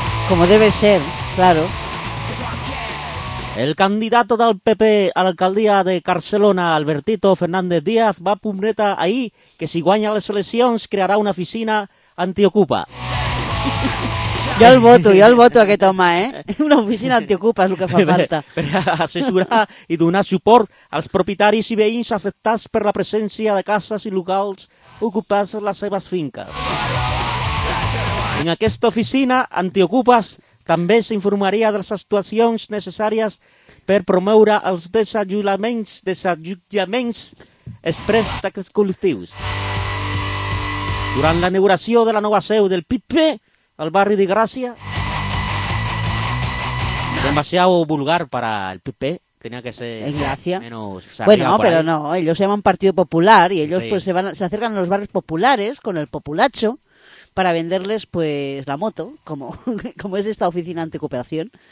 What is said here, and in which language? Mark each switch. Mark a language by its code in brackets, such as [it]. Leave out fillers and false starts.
[es] Como debe ser, claro. El candidato del PP a la alcaldía de Barcelona, Albertito Fernández Díaz, va a prometer ahí que si [ca] guanya [es] las elecciones creará una oficina anti-ocupa. [ca] Jo el voto, jo el voto a aquest home, eh? Una oficina antiocupa és el que fa falta. Per assessorar i donar suport als propietaris i veïns afectats per la presència de cases i locals ocupats a les seves finques. En aquesta oficina antiocupes també s'informaria de les actuacions necessàries per promoure els desallotjaments express d'aquests col·lectius. Durant la inauguració de la nova seu del PP, al barri de Gràcia. [es] Demasiado vulgar para el PP. Tenía que ser en Gràcia. Menos, bueno, pero ahí. No, ellos se llaman Partido Popular y ellos sí. Pues se acercan a los barrios populares con el populacho para venderles pues la moto, como es esta oficina anticooperación.